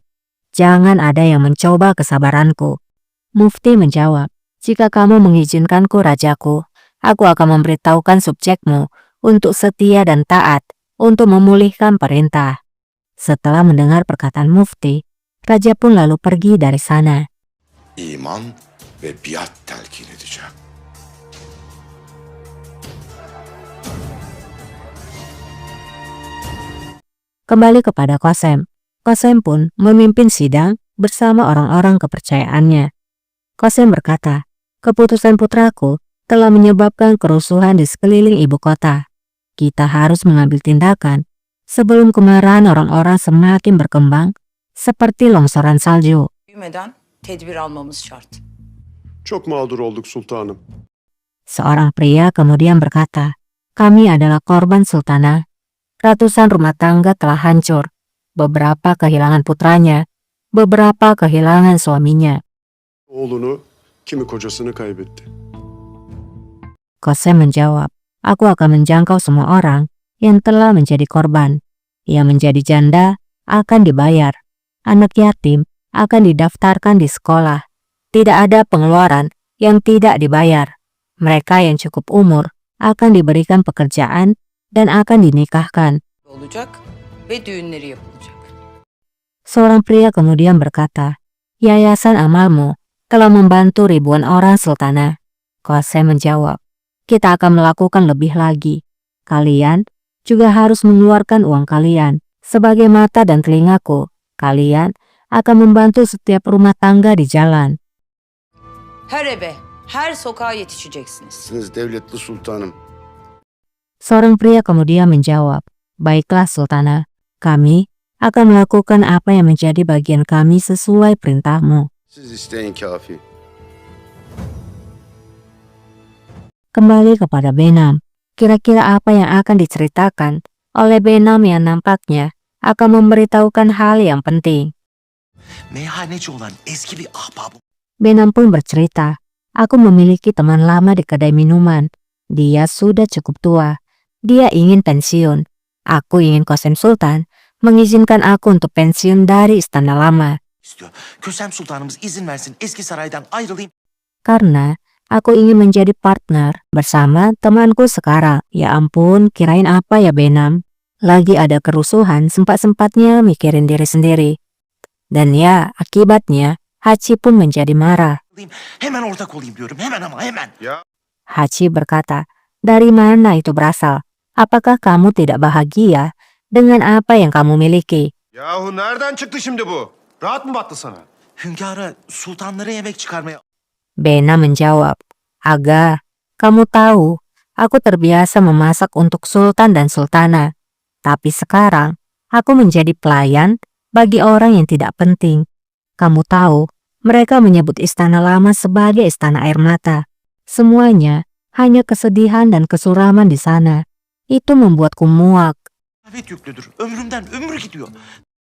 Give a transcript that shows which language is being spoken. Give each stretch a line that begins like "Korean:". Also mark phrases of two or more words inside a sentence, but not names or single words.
Indonesian: Jangan ada yang mencoba kesabaranku. Mufti menjawab, jika kamu mengizinkanku rajaku, aku akan memberitahukan subjekmu untuk setia dan taat untuk memulihkan perintah. Setelah mendengar perkataan Mufti, raja pun lalu pergi dari sana.
Turkish: İman ve biat telkin edeceğim.
Indonesian: Kembali kepada Qasem. Qasem pun memimpin sidang bersama orang-orang kepercayaannya. Qasem berkata, keputusan putraku telah menyebabkan kerusuhan di sekeliling ibu kota. Kita harus mengambil tindakan sebelum kemarahan orang-orang semakin berkembang seperti longsoran salju.
Turkish: Büyümeden tedbir almamız şart. Çok mağdur olduk sultanım.
Indonesian: Seorang pria kemudian berkata, kami adalah korban sultanah. Ratusan rumah tangga telah hancur. Beberapa kehilangan putranya, beberapa kehilangan suaminya.
Turkish: Oğlunu, kimi kocasını kaybetti.
Indonesian: Qasem menjawab, aku akan menjangkau semua orang yang telah menjadi korban. Yang menjadi janda akan dibayar. Anak yatim akan didaftarkan di sekolah. Tidak ada pengeluaran yang tidak dibayar. Mereka yang cukup umur akan diberikan pekerjaan dan akan dinikahkan.
Turkish: Olacak ve düğünleri yapılacak.
Indonesian: Seorang pria kemudian berkata, yayasan amalmu telah membantu ribuan orang sultanah. Qasem menjawab, kita akan melakukan lebih lagi. Kalian juga harus mengeluarkan uang kalian. Sebagai mata dan telingaku, kalian akan membantu setiap rumah tangga di jalan.
Turkish: Her eve, her sokağa yetişeceksiniz. Siz devletli sultanım.
Indonesian: Seorang pria kemudian menjawab, baiklah sultanah, kami akan melakukan apa yang menjadi bagian kami sesuai perintahmu.
Turkish: Siz isteyin kafi.
Indonesian: Kembali kepada Benam, kira-kira apa yang akan diceritakan oleh Benam yang nampaknya akan memberitahukan hal yang penting.
Turkish: Meyhaneci olan eski bir ahbabım.
Indonesian: Benam pun bercerita, aku memiliki teman lama di kedai minuman. Dia sudah cukup tua. Dia ingin pensiun. Aku ingin Qasem Sultan mengizinkan aku untuk pensiun dari istana lama.
Turkish: İstiyor. Kösem Sultanımız izin versin eski saraydan ayrılayım.
Indonesian: Karena aku ingin menjadi partner bersama temanku sekarang. Ya ampun, kirain apa ya Benam? Lagi ada kerusuhan, sempat-sempatnya mikirin diri sendiri. Dan ya, akibatnya Hachi pun menjadi marah.
Turkish: Hemen ortak olayım diyorum. Hemen ama hemen.
Indonesian: Hachi berkata, dari mana itu berasal? Apakah kamu tidak bahagia dengan apa yang kamu miliki?
Turkish: Yahu nereden çıktı şimdi bu? Rahat mı battı sana? Hünkâra sultanlara yemek çıkarmaya...
Indonesian: Bena menjawab, Aga, kamu tahu, aku terbiasa memasak untuk sultan dan sultana. Tapi sekarang, aku menjadi pelayan bagi orang yang tidak penting. Kamu tahu, mereka menyebut istana lama sebagai istana air mata. Semuanya hanya kesedihan dan kesuraman di sana. Itu membuatku muak.
Turkish: Evet yüklüdür. Ömrümden ömür gidiyor.